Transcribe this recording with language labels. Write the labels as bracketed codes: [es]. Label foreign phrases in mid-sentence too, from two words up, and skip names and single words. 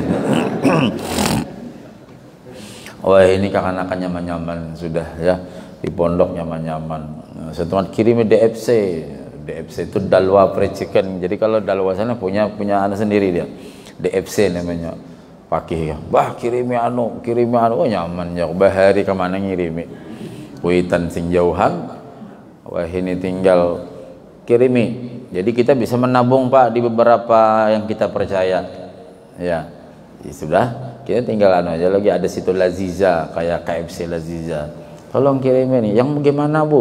[id] Wah ini kakak-kakak nyaman-nyaman sudah ya di pondok nyaman-nyaman. Setelah kirim DFC itu Dalwa Fried Chicken. Jadi kalau Dalwa sana punya anak sendiri dia. DFC namanya. Pakai ya. [bjn] Bah kirimi anu oh nyaman ya. Bahari kemana ngirimi. Kuitan sing jauhan. [id] Wah ini tinggal kirimi. Jadi kita bisa menabung Pak di beberapa yang kita percaya. Ya. Ya sudah, kita tinggal aja lagi, ada situ Laziza kayak KFC Laziza. Tolong kirimin nih. Yang bagaimana Bu?